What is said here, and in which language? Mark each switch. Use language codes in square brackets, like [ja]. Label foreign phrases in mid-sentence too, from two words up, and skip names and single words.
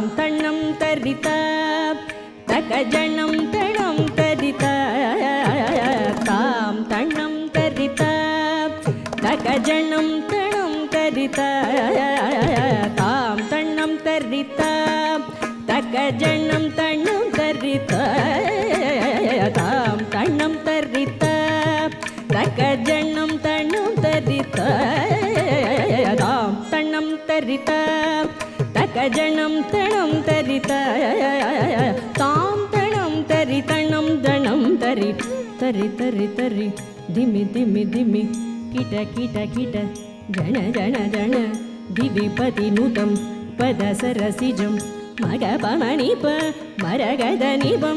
[sa] तण्णं तरिता तकजनं तणं तरिता तां तण्णं तरिता तकजनं तणं तरिता तां तण्णं तरिता तकजनं तण्णं तरिता तां तण्णं तरिता तकजनं तण्णं तरिता தாம் தண்ணம் தரித்த தகஜனம் தணம் தரித்த தாம் தணம் தரி தண்ணம் தணம் தரி தரி தரி தரி திமி திமி திமி கிட கிட கிட ஜன ஜன ஜன दिविपति नुतम् पदसरसिजम् मकपमणिप मरकतनिपम्